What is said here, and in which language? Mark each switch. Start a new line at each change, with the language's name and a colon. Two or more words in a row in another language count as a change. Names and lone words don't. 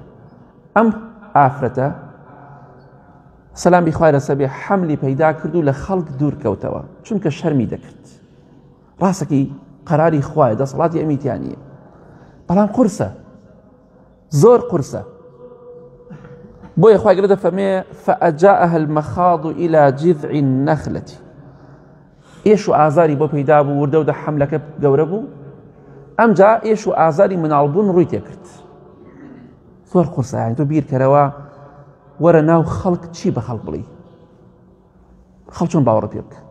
Central Kurdish: ئەم ئافرەتە سەلامی خوای لەسەر بێ حەملی پەیدا کرد و لە خەڵک دوور کەوتەوە، چونکە شەرمی دەکرد. ڕاستەکی قەراری خوایە، دەسەڵاتی ئەمیتیانیە، بەڵام قورسە، زۆر قورسە. بۆیە خوای گەورە دەفەرمێ
Arabic: فأجاءها المخاض إلى جذع النخلة،
Central Kurdish: ئێش و ئازاری بۆ پەیدا بوو، وردە حەملەکە گەورە بوو، ئەمجا ئێش و ئازاری مناڵبوون ڕووی تێکرد. زۆر قورسە، یانی تۆ بیرکەرەوە وەرە ناو خەڵک چی بە خەڵک بڵی، خەڵک چۆن باوەڕ پێ بکە.